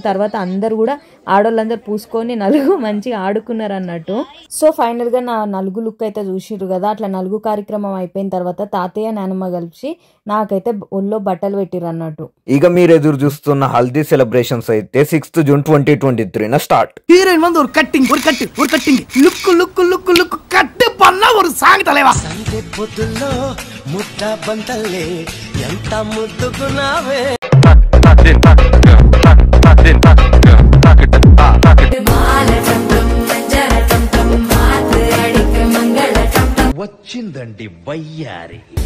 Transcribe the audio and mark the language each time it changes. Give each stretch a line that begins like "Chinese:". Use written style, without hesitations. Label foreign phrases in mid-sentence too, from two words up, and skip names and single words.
Telugu: తర్వాత అందరు కూడా ఆడోళ్ళందరూ పూసుకొని నలుగు మంచిగా ఆడుకున్నారు అన్నట్టు. సో ఫైనల్ గా నా నలుగు లుక్ అయితే చూసిరు కదా. అట్లా నలుగు కార్యక్రమం అయిపోయిన తర్వాత తాతయ్య నానమ్మ కలిసి నాకైతే ఒళ్ళో బట్టలు పెట్టిరు అన్నట్టు. ఇక మీరు ఎదురు చూస్తున్న హల్దీ సెలబ్రేషన్స్ అయితే 6th జూన్ 2023 స్టార్ట్.
Tamil: ஹீரோயின் வந்து ஒரு
English: cutting look
Tamil: லுக்கு லுக்கு லுக்கு கட்டு பண்ணா ஒரு சாங் தலைவா.
Telugu: సండే పొద్దుల్లో ముద్ద బంతల్లే ఎంత ముద్దుకున్నావే. వచ్చిందండి వయ్యారి.